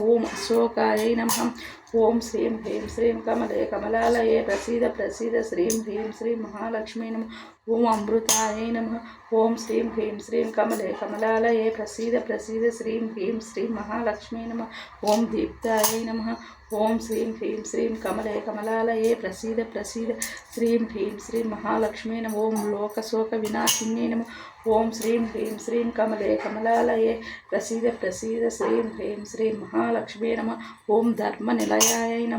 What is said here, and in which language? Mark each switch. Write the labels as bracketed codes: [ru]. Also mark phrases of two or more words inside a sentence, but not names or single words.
[sa] ओं अशोकायै नमः। ओं श्रीं ह्रीं श्रीं कमले कमलालये प्रसीद प्रसीद श्रीं ह्रीं श्रीं महालक्ष्मी नमः। ओं अमृतायै नमः। ओं श्रीं ह्रीं श्रीं कमले कमलालये प्रसीद प्रसीद श्रीं ह्रीं श्रीं महालक्ष्मी नमः। ओं दीप्तायै नमः। ఓం శ్రీం హ్రీం శ్రీం కమలే కమలాలయే ప్రసీద ప్రసీద శ్రీం హ్రీం శ్రీం మహాలక్ష్మీ నమ. ఓం లోకశోక వినాశిన్యే నమ. ఓం శ్రీం హ్రీం శ్రీం కమలే కమలాలయే ప్రసీద ప్రసీద శ్రీం హ్రీం శ్రీం మహాలక్ష్మీ నమ. ఓం ధర్మ నిలయాయ నమ.